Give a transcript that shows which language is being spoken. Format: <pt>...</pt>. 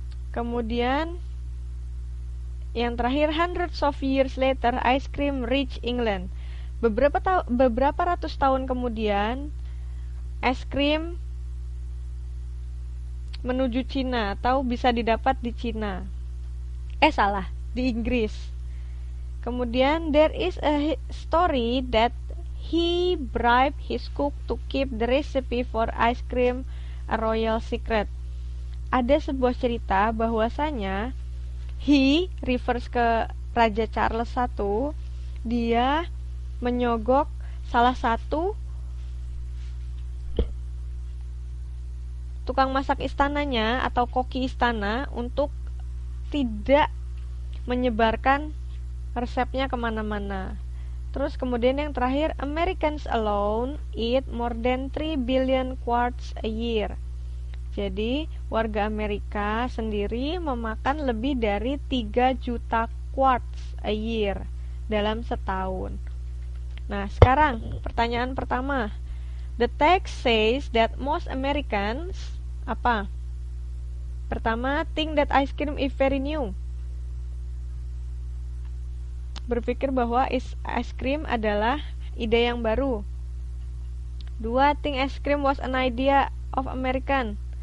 <id>Kemudian yang terakhir,</id> <en>hundreds of years later, ice cream reached England.</en> <id>Beberapa ratus tahun kemudian, es krim menuju Cina atau bisa didapat di Cina. Di Inggris.</id> <en>Kemudian there is a story that he bribed his cook to keep the recipe for ice cream a royal secret.</en> <id>Ada sebuah cerita bahwasanya</id> <en>he refers</en> <id>ke Raja Charles I, dia menyogok salah satu tukang masak istananya atau koki istana untuk tidak menyebarkan resepnya kemana-mana. Terus kemudian yang terakhir,</id> <en>Americans alone eat more than 3 billion quarts a year.</en> <id>Jadi warga Amerika sendiri memakan lebih dari 3 juta</id> <en>quarts a year</en> <id>dalam setahun. Nah sekarang pertanyaan pertama,</id> <en>the text says that most Americans</en> <id>apa?</id> <en>Pertama, think that ice cream is very new.</en> <id>Berpikir bahwa ice cream adalah ide yang baru.</id> <en>2, think ice cream was an idea of American.</en>